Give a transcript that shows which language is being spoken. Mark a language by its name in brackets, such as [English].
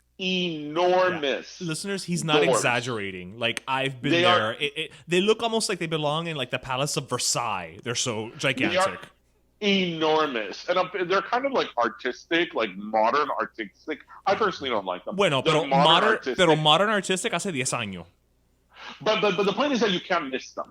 [English] Listeners, he's not exaggerating. Like, I've been there. They look almost like they belong in like the Palace of Versailles. They're so gigantic. They are enormous, and they're kind of like artistic, like modern artistic. I personally don't like them. [Spanish] Bueno, pero [English] modern artistic [Spanish] hace 10 años. [English] But the point is that you can't miss them.